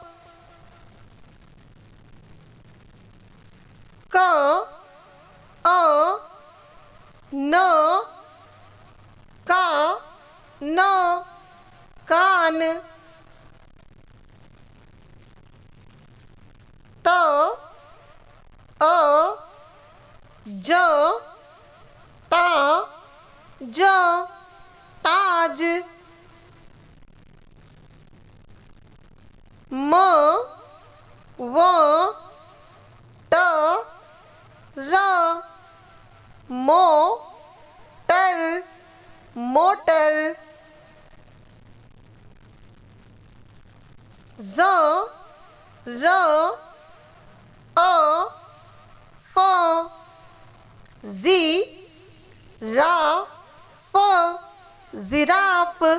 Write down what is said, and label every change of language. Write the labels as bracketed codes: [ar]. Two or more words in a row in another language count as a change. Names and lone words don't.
[hi] क अ न का न कान। त अ ज ता ज ताज। म व ट र मोटर मोटर। ज़ र अ फ ज़ी रा फ जिराफ।